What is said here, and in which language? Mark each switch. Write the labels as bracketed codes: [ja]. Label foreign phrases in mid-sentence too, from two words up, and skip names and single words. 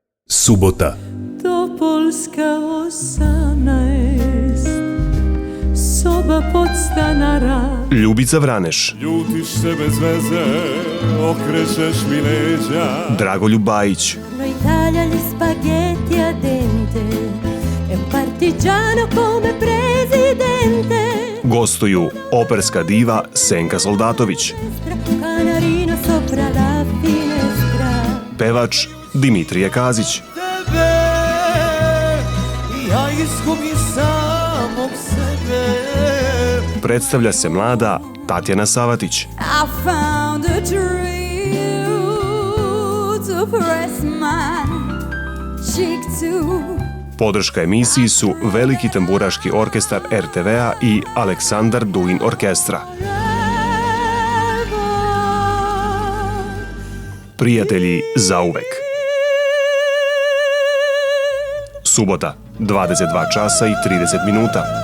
[sr] Subota. Topolska 18, soba podstanara. Ljubica Vraneš, Ljutiš se bez veze, okrećeš mi leđa. Dragoljub Bajić, [it] Noi taglia gli spaghetti a dente, è un partigiano come presidente. [sr] gostuju operska diva Senka Soldatović, [it] Canarino sopra la finestra. [sr] pevač Dimitrije Kazić, Tebe, ja izgubim samog sebe. predstavlja se mlada Tatjana Savatić, [en] I found a tree to press my cheek to. [sr] podrška emisiji su Veliki tamburaški orkestar RTV-a i Aleksandar Dugin orkestra. Prijatelji zauvek. Subota, 22 časa i 30 minuta.